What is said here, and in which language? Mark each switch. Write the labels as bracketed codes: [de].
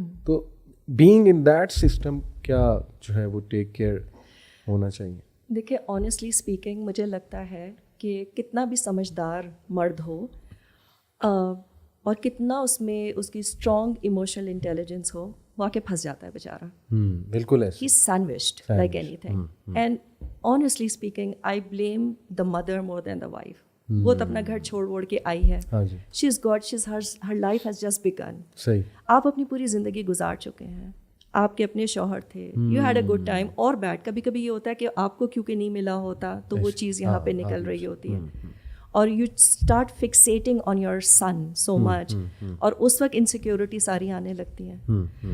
[ur] تو being in that system کیا جو ہے وہ ٹیک کیئر ہونا چاہیے؟ دیکھیں آنیسٹلی اسپیکنگ مجھے لگتا ہے کہ کتنا بھی سمجھدار مرد ہو اور کتنا اس میں اس کی اسٹرانگ ایموشنل انٹیلیجنس ہو, وہ آ کے پھنس جاتا ہے بیچارہ. بالکل [en] ہی is sandwiched like anything. And honestly speaking I blame the mother more than the wife. وہ تو اپنا گھر چھوڑ ووڑ کے آئی ہے, she is God, she is her life has just begun. [ur] صحیح. آپ اپنی پوری زندگی گزار چکے ہیں, آپ کے اپنے شوہر تھے, you had a good time اور بیڈ. کبھی کبھی یہ ہوتا ہے کہ آپ کو کیونکہ نہیں ملا ہوتا تو وہ چیز یہاں پہ نکل رہی ہوتی ہے, اور you start فکسیٹنگ on your son سو مچ, اور اس وقت انسیکیورٹی ساری آنے لگتی ہیں.